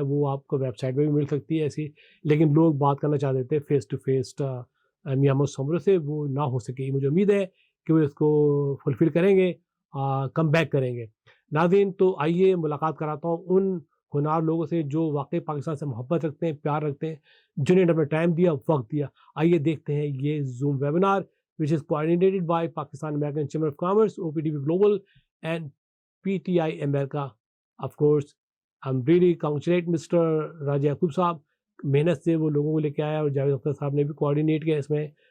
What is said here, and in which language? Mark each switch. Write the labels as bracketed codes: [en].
[ur] وہ آپ کو ویب سائٹ پہ بھی مل سکتی ہے ایسی، لیکن لوگ بات کرنا چاہتے تھے فیس ٹو فیس میاں محمد سومرو سے، وہ نہ ہو سکے. مجھے امید ہے کہ وہ اس کو فلفل کریں گے، کم بیک کریں گے. ناظرین، تو آئیے ملاقات کراتا ہوں ان ہنار لوگوں سے جو واقعی پاکستان سے محبت رکھتے ہیں، پیار رکھتے ہیں، جنہوں نے اپنا ٹائم دیا، وقت دیا. آئیے دیکھتے ہیں یہ zoom webinar [en] which is coordinated by Pakistan American Chamber of Commerce, OPTV Global and PTI America. Of course, I'm really congratulate Mr. [ur] راجہ یعقوب صاحب، محنت سے وہ لوگوں کو لے کے آیا، اور جاوید اختر صاحب نے بھی کوآرڈینیٹ کیا اس میں.